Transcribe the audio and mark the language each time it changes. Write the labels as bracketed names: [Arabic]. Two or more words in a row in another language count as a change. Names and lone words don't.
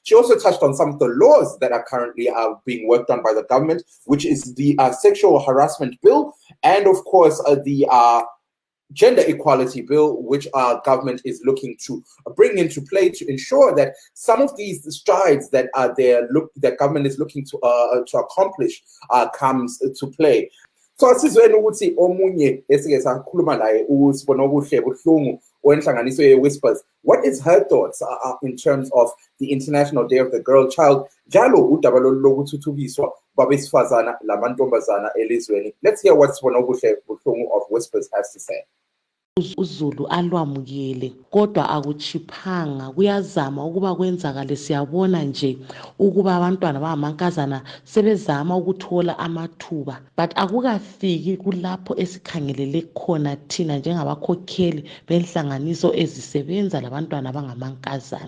[English] She also touched on some of the laws that are currently being worked on by the government, which is the sexual harassment bill, and of course the gender equality bill, which our government is looking to bring into play to ensure that some of these strides that the government is looking to accomplish comes to play. [North Ndebele] So asizweni ukuthi omunye esike sakhuluma naye uSibonobuhle Buhlungu wenhlanganiso ye-Whispers, [English] what is her thoughts in terms of the International Day of the Girl Child, [North Ndebele] njalo udaba lokuthuthukiswa babesifazana lamantombazana elizweni. [English] Let's hear what Sibonobuhle Buhlungu of Whispers has to say. [North Ndebele] uZulu alwamukele kodwa akuchiphanga kuyazama ukuba kwenzakale siyabona nje ukuba abantwana bangamankazana sebezama ukuthola amathuba but akukafiki kulapho esikhangelele khona thina njengabakhokheli benhlanganiso ezisebenza labantwana bangamankazana.